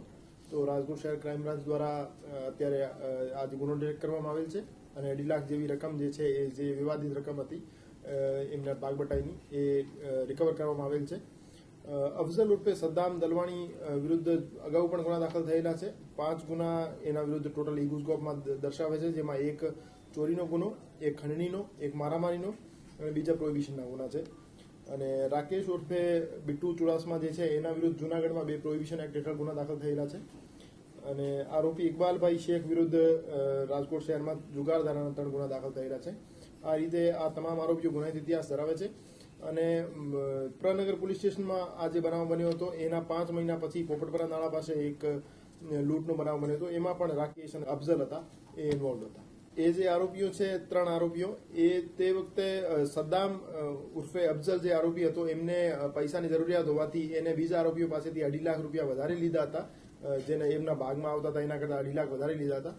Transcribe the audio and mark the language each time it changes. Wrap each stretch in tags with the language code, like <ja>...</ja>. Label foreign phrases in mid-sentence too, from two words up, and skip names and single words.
<gu>તો રાજકોટ શહેર ક્રાઇમ બ્રાન્ચ દ્વારા અત્યારે આજ ગુનો ડિટેક્ટ કરવામાં આવેલ છે અને 2.5 લાખ જેવી રકમ જે છે એ જે વિવાદિત રકમ હતી એમના ભાગબટાઈની એ રિકવર કરવામાં આવેલ છે। અફઝલ ઉર્ફે સદ્દામ દલવાણી વિરુદ્ધ અગાઉ પણ ગુના દાખલ થયેલા છે। 5 ગુના એના વિરુદ્ધ ટોટલ ઈગુસ્કોપમાં દર્શાવે છે, જેમાં એક ચોરીનો ગુનો, એક ખંડણીનો, એક મારામારીનો અને બીજા પ્રોહિબિશનના ગુના છે। અને રાકેશ ઉર્ફે બીટુ ચુડાસમા જે છે એના વિરુદ્ધ જૂનાગઢમાં 2 પ્રોહિબિશન એક્ટ હેઠળ ગુના દાખલ થયેલા છે। અને આરોપી ઇકબાલભાઈ શેખ વિરુદ્ધ રાજકોટ શહેરમાં જુગારધારાના 3 ગુના દાખલ થયેલા છે। આ રીતે આ તમામ આરોપીઓ ગુનાહિત ઇતિહાસ ધરાવે છે અને પ્રનગર પોલીસ સ્ટેશનમાં આ જે બનાવ બન્યો હતો એના 5 મહિના પછી પોપટપરા નાળા પાસે એક લૂંટનો બનાવ બન્યો હતો એમાં પણ રાકેશ અને અફઝલ હતા એ ઇન્વોલ્વ હતા। એ જે આરોપીઓ છે 3 આરોપીઓ એ તે વખતે સદ્દામ ઉર્ફે અફઝલ જે આરોપી હતો એમને પૈસાની જરૂરિયાત હોવાથી એને બીજા આરોપીઓ પાસેથી 2.5 લાખ રૂપિયા વધારે લીધા હતા જેને એમના ભાગમાં આવતા હતા એના કરતા 2.5 લાખ વધારે લીધા હતા।</gu>